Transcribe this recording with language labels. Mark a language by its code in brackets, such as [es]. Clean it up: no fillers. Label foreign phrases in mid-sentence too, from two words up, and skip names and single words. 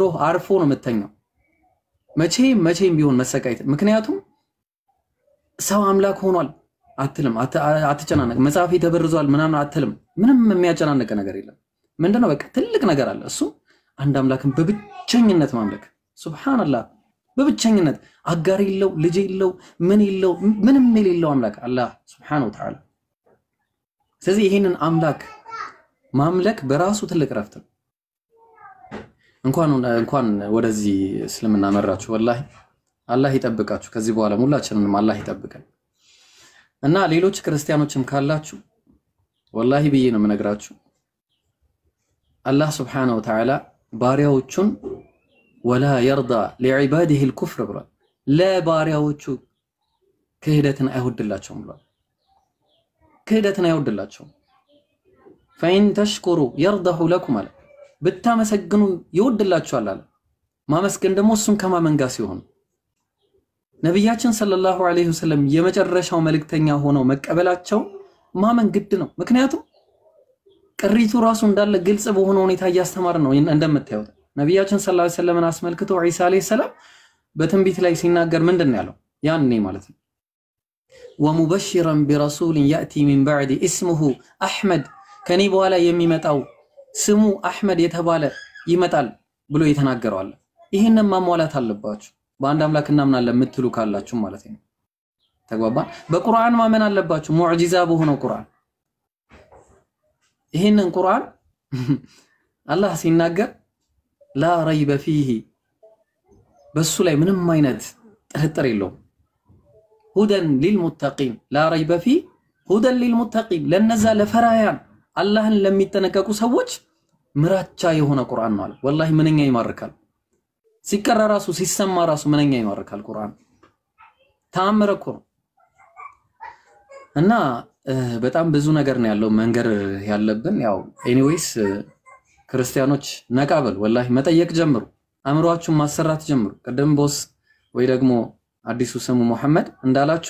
[am] አርፎ ነው የምተኛው መቼም ቢሆን መሰቃየት ምክንያቱም ሰው አምላክ ሆኗል አትልም አትጨናነቅ መጽሐፍ ተበርዟል ምናምን አትልም ምንም የሚያጨናነቀ ነገር የለም ምንድነው በቃ ትልቅ ነገር አለ እሱ አንድ አምላክን በብቸኝነት ማምለክ ሱብሃንአላህ በብቸኝነት አጋር የለው ልጅ የለው ምን የለው ምንም የሌለው አምላክ አላህ [ar] سبحانه وتعالى [am] ስለዚህ ይሄንን አምላክ ማምለክ በራሱ ትልቅ ረፍት ነው እንኳን ወደዚህ እስልምና መራችሁ ወላሂ አላህ ይጠብቃችሁ ከዚህ በኋላ ሁላችንንም አላህ ይጠብቀን እና ሌሎች ክርስቲያኖችም ካላችሁ ወላሂ ብዬ ነው የምነግራችሁ አላህ [ar] سبحانه وتعالى [am] ባሪያዎቹን [ar] ولا يرضى لعباده الكفر [am] ብሏል ለባሪያዎቹ ክህደትን አይወድላቸውም ብሏል ክህደትን አይወድላቸውም [ar] فإن تشكروا يرضه لكم [am] አለ ብታመሰግኑ ይወድላችኋል አለ ማመስገን ደግሞ እሱን ከማመን ጋር ሲሆን ነብያችን ሰለላሁ [ar] عليه وسلم [am] የመጨረሻው መልእክተኛ ሆነው መቀበላቸው ማመን ግድ ነው ምክንያቱም ቅሪቱ ራሱ እንዳለ ግልጽ በሆነ ሁኔታ ያስተማር ነው እንደምታዩት ነብያችን [ar] صلى الله عليه وسلم [am] አስመልክቶ ኢሳ [ar] عليه السلام [am] በትንቢት ላይ ሲናገር ምንድነው ያለው ያኔ ማለት ነው [ar] ومبشرا برسول ياتي من بعد اسمه احمد [am] ከኔ በኋላ የሚመጣው ስሙ አህመድ የተባለ ይመጣል ብሎ የተናገረው አለ ይሄንን ማሟላት አለባችሁ በአንድ አምላክ እናምናለን የምትሉ ካላችሁ ማለት ነው ተግባባ በቁርአን ማመን አለባችሁ ሙዕጂዛ በሆነው ቁርአን ይሄንን ቁርአን አላህ ሲናገር [ar] لا ريب فيه [am] በሱ ላይ ምንም አይነት ጥርጥር የለውም [ar] هدى للمتقين لا ريب فيه هدى للمتقين [am] ለነዛ ለፈራያን አላህን ለሚጠነቀቁ ሰዎች ምራቻ የሆነ ቁርአን ነው አለ والله ምንኛ ይማርካል ሲቀራ ራሱ ሲሰማ ራሱ ምንኛ ይማርካል ቁርአን ተአምር እኮ እና በጣም ብዙ ነገር ነው ያለው መንገር ያለብን ያው ኤኒዌይስ ክርስቲያኖች ነቃበል والله መጠየቅ ጀምሩ አምሯችሁ ማሰራት ጀምሩ ቀደም ቦስ ወይ ደግሞ አዲሱ ስሙ መሐመድ እንዳላችሁ